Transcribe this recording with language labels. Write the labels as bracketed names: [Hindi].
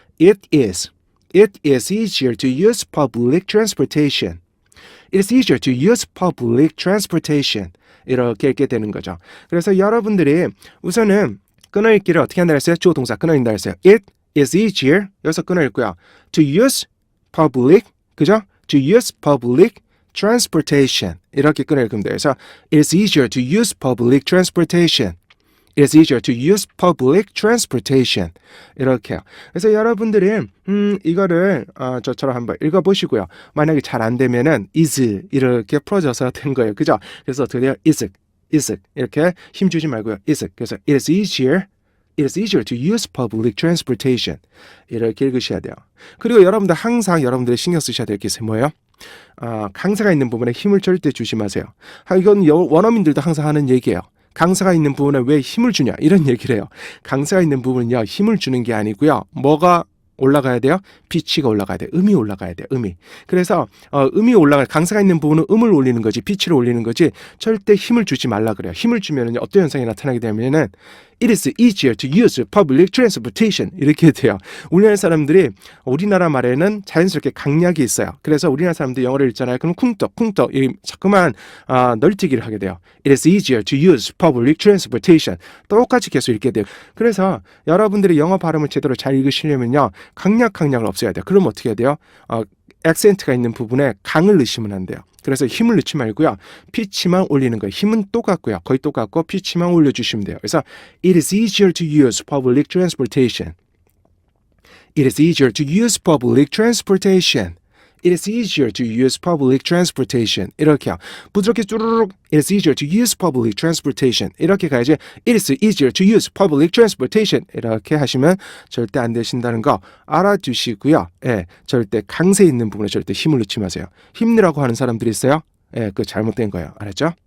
[English] It is easier to use public transportation. It is easier to use public transportation. [Korean] 이렇게 읽게 되는 거죠. 그래서 여러분들이 우선은 끊어읽기를 어떻게 한다 했어요? 주어 동사 끊어읽는다 했어요. [English] It is easier. [Korean] 여기서 끊어읽고요. [English] To use public, [Korean] 그죠? [English] To use public transportation. [Korean] 이렇게 끊어읽으면 돼요. 그래서 [English] it is easier to use public transportation. It is easier to use public transportation. [Korean] 이렇게요. 그래서 여러분들이 이거를 저처럼 한번 읽어보시고요. 만약에 잘 안 되면은 is 이렇게 풀어져서 된 거예요. 그죠? 그래서 어떻게 돼요? is 이렇게 힘 주지 말고요. [English] is. [Korean] 그래서 [English] it is easier to use public transportation. [Korean] 이렇게 읽으셔야 돼요. 그리고 여러분들 항상 여러분들이 신경 쓰셔야 될 게 뭐예요? 강사가 있는 부분에 힘을 절대 주지 마세요. 이건 원어민들도 항상 하는 얘기예요. 강사가 있는 부분에 왜 힘을 주냐 이런 얘기를 해요. 강사가 있는 부분은요 힘을 주는 게 아니고요. 뭐가 올라가야 돼요? 피치가 올라가야 돼요. 음이 올라가야 돼요. 음이. 그래서 음이 올라갈 강사가 있는 부분은 음을 올리는 거지 피치를 올리는 거지 절대 힘을 주지 말라 그래요. 힘을 주면은 어떤 현상이 나타나게 되면은 [English] It is easier to use public transportation. [Korean] 이렇게 돼요. 우리나라 사람들이 우리나라 말에는 자연스럽게 강약이 있어요. 그래서 우리나라 사람들이 영어를 읽잖아요. 그럼 쿵떡 자꾸만 널뛰기를 하게 돼요. [English] It is easier to use public transportation. [Korean] 똑같이 계속 읽게 돼요. 그래서 여러분들이 영어 발음을 제대로 잘 읽으시려면요. 강약을 없애야 돼요. 그럼 어떻게 해야 돼요? 액센트가 있는 부분에 강을 넣으시면 안 돼요. 그래서 힘을 넣지 말고요. 피치만 올리는 거예요. 힘은 똑같고요. 거의 똑같고 피치만 올려주시면 돼요. 그래서 [English] It is easier to use public transportation. It is easier to use public transportation. It is easier to use public transportation. [Korean] 이렇게요. 부드럽게 쭈르륵 [English] It is easier to use public transportation. [Korean] 이렇게 가야지 [English] It is easier to use public transportation. [Korean] 이렇게 하시면 절대 안 되신다는 거 알아두시고요. 예, 절대 강세 있는 부분에 절대 힘을 넣지 마세요. 힘내라고 하는 사람들이 있어요. 예, 그거 잘못된 거예요. 알았죠?